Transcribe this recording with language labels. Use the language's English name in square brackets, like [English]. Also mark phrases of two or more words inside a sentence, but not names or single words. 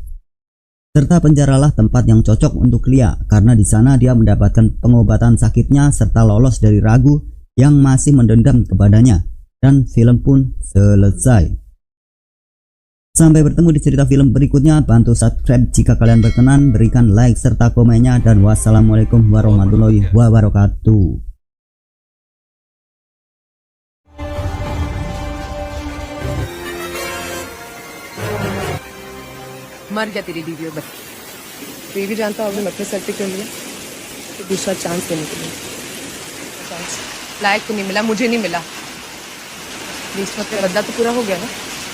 [Indonesian] Serta penjaralah tempat yang cocok untuk Lia karena di sana dia mendapatkan pengobatan sakitnya serta lolos dari Raghu yang masih mendendam kepadanya. Dan film pun selesai. Sampai bertemu di cerita film berikutnya. Bantu subscribe jika kalian berkenan, berikan like serta komennya, dan [Arabic] والسلام عليكم ورحمة الله وبركاته. [Hindi] मर गया तेरी बीवी बस। तो ये भी जानता हूँ अपने सर पे क्यों लिया, तो दूसरा चांस देने के लिए। चांस लायक तो नहीं मिला, मुझे नहीं मिला। 20 वक्त का बदला तो पूरा हो गया ना।